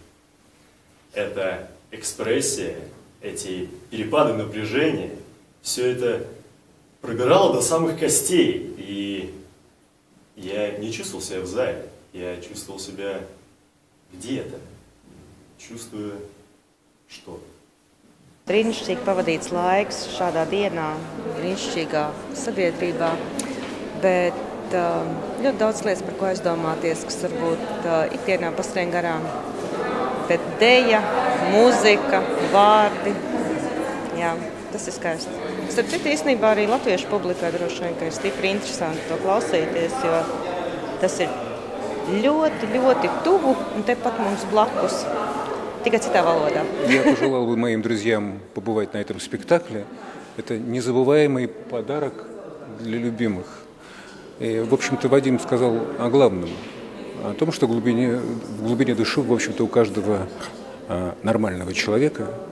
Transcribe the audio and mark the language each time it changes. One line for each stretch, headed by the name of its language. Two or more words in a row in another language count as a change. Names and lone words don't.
Russian: Это экспрессия, эти перепады напряжения, все это пробирало до самых костей. И я не чувствовал себя в зале, я чувствовал себя где-то, чувствую что-то.
Latvian: Brīnišķīgi pavadīts laiks šādā dienā, brīnišķīgā sabiedrībā, bet ļoti daudz lietas, par ko aizdomāties, kas varbūt ikdienā paskrien garām. Bet deja, mūzika, vārdi, jā, tas ir skaisti. Starp citu, īstenībā arī latviešu publikai droši vien, ka ir stipri interesanti to klausīties, jo tas ir ļoti tuvu un tepat mums blakus. Tikai citā valodā.
Russian: Я пожелал бы моим друзьям побывать на этом спектакле. Это незабываемый подарок для любимых. И, в общем-то, Вадим сказал о главном. О том, что в глубине души, в общем-то, у каждого нормального человека.